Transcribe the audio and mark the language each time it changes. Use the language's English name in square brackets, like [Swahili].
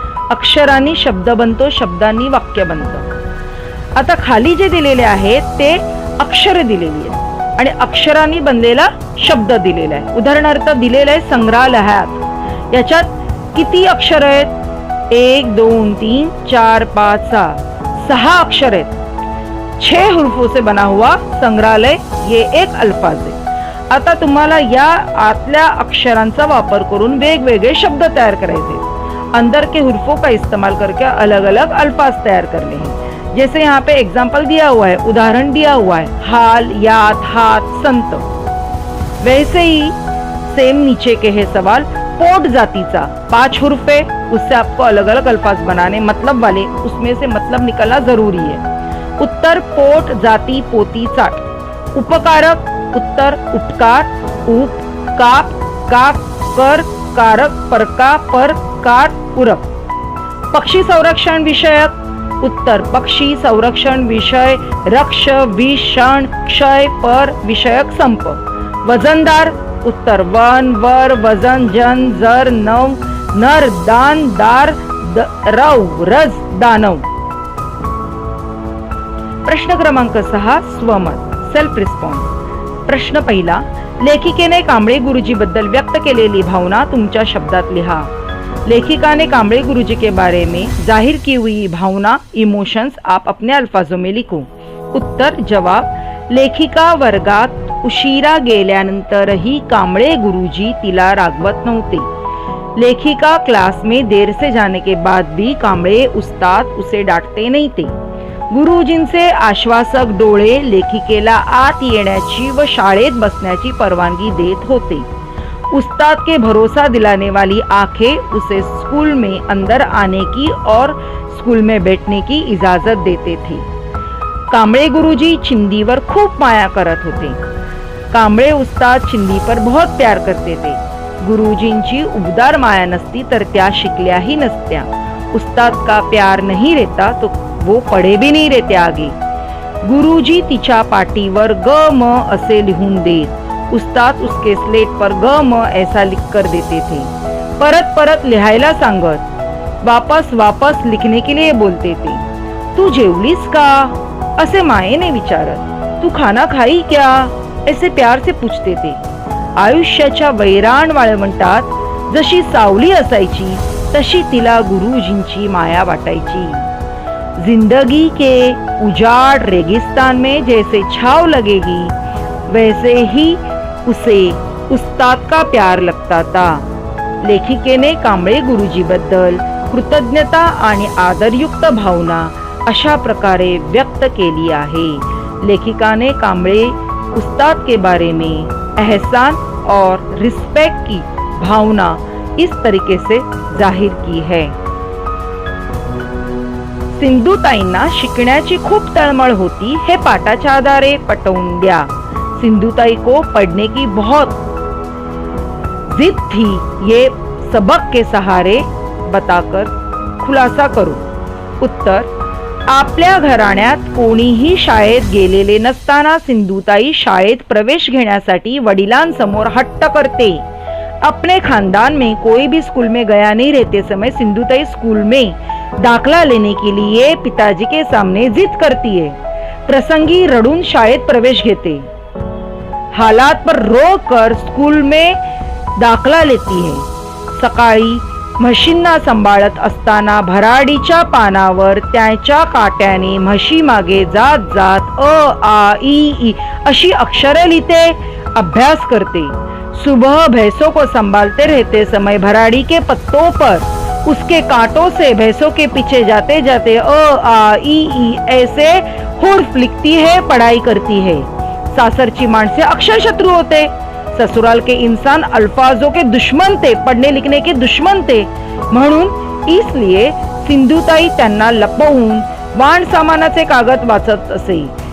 [Marathi] अक्षरांनी शब्द बनतो, शब्दांनी वाक्य बनतं. आता खाली जे दिलेले आहेत ते अक्षरे दिलेली आहेत आणि अक्षरांनी बनलेला शब्द दिलेला आहे. उदाहरणार्थ दिलेलं आहे संग्रहालयात. याच्यात किती अक्षर आहेत? 1 2 3 4 5 6 अक्षर आहेत. [Hindi] 6 हुर्फों से बना हुआ संग्रहालय ये एक अल्फाज है. [Marathi] आता तुम्हाला या आतल्या अक्षरांचा वापर करून वेगवेगळे शब्द तयार करायचे. [Hindi] अंदर के हुर्फों का इस्तेमाल करके अलग अलग अल्फाज तैयार करने हैं. जैसे यहाँ पे एग्जाम्पल दिया हुआ है, उदाहरण दिया हुआ है, हाल, याद, हाथ, संत. वैसे ही सेम नीचे के है सवाल. पोट जातीचा 5 हुर्फे, उससे आपको अलग अलग अल्फाज बनाने, मतलब वाले, उसमें से मतलब निकलना जरूरी है. [Marathi] उत्तर पोट, जाती, पोती, चाट. उपकारक, उत्तर उपकार, उप, काप, काप, कर, कारक, परका, पर, कार, पूरक. पक्षी संरक्षण विषयक, उत्तर पक्षी, संरक्षण, विषय, रक्ष, विषण, क्षय, पर, विषयक, संप. वजनदार, उत्तर वन, वर, वजन, जन, जर, नव, नर, दान, दार, रव, रज, दानव. प्रश्न क्रमांक 6 स्वमत, सेल्फ रिस्पॉन्स. प्रश्न पहिला, लेखिकेने कांबळे गुरुजी बद्दल व्यक्त केलेली भावना तुमच्या शब्दात लिहा. [Hindi] लेखिका ने कांबळे गुरुजी के बारे में जाहिर की हुई भावना, इमोशंस आप अपने अल्फाजों में लिखो. [Marathi] उत्तर जवाब, लेखिका वर्गात उशिरा गेल्यानंतरही कांबळे गुरुजी तिला रागवत नव्हते. [Hindi] लेखिका क्लास में देर से जाने के बाद भी कांबळे उस्ताद उसे डांटते नहीं थे. [Marathi] गुरुजींचे आश्वासक डोळे लेखिकेला आत येण्याची व शाळेत बसण्याची परवानगी देत होते. [Hindi] उस्ताद के भरोसा दिलाने वाली आंखें उसे स्कूल में अंदर आने की और स्कूल में बैठने की इजाजत देते थे. [Marathi] कांबळे गुरुजी चिंदीवर खूप माया करत होते. [Hindi] कांबळे उस्ताद चिंदी पर बहुत प्यार करते थे. [Marathi] गुरुजींची उबदार माया नसती तर त्या शिकल्याही नसत्या. [Hindi] उस्ताद का प्यार नहीं रहता तो वो पढ़े भी नहीं रहते आगे. [Marathi] गुरुजी तिच्या पाटीवर ग म असे लिहून देत. [Hindi] उस्ताद उसके स्लेट पर ग म ऐसा लिख कर देते थे. [Marathi] परत परत लिहायला सांगत, [Hindi] वापस वापस लिखने के लिए बोलते थे. [Marathi] तू जेवलीस का असे मायेने विचारत. [Hindi] तू खाना खाई क्या ऐसे प्यार से पूछते थे. [Marathi] आयुष्याच्या वैराण वाळवंटात जशी सावली असायची तशी तिला गुरुजींची माया वाटायची. [Hindi] जिंदगी के उजाड़ रेगिस्तान में जैसे छाव लगेगी वैसे ही उसे उस्ताद का प्यार लगता था. [Marathi] लेखिकेने कांबळे गुरुजी बद्दल कृतज्ञता आणि आदरयुक्त भावना अशा प्रकारे व्यक्त केली आहे. [Hindi] लेखिका ने कांबळे उस्ताद के बारे में एहसान और रिस्पेक्ट की भावना इस तरीके से जाहिर की है. [Marathi] सिंधुताईंना शिकण्याची खूप तळमळ होती, हे पाठाच्या आधारे पटवून द्या। [Hindi] सिंधुताई को पढ़ने की बहुत जिद थी, ये सबक के सहारे बताकर खुलासा करो। [Marathi] उत्तर, आपल्या घराण्यात कोणीही शाळेत गेलेले नसताना सिंधुताई शाळेत प्रवेश घेण्यासाठी वडिलांसमोर हट्ट करते। [Hindi] अपने खानदान में कोई भी स्कूल में गया नहीं रहते समय सिंधुताई स्कूल में दाखला लेने के लिए पिताजी के सामने जिद करती है। [Marathi] प्रसंगी रडून शाळेत प्रवेश घेते। [Hindi] हालात पर रोक कर स्कूल में दाखला लेती है। [Marathi] सकाळी म्हशींना सांभाळत असताना भराडीच्या पानावर त्याच्या काट्याने म्हशी मागे जात जात अ आ ई अशी अक्षरे लिहिते, अभ्यास करते। [Hindi] सुबह भैंसों को संभालते रहते समय भराड़ी के पत्तों पर उसके कांटों से भैंसों के पीछे जाते जाते अ आ ई ऐसे हुर्फ लिखती है, पढ़ाई करती है। [Marathi] सासरची माणसे अक्षर शत्रु होते। [Hindi] ससुराल के इंसान अल्फाजों के दुश्मन थे, पढ़ने लिखने के दुश्मन थे। [Marathi] म्हणून इसलिए सिंधुताई त्यांना लपवून वाण सामानाचे कागद वाचत असे।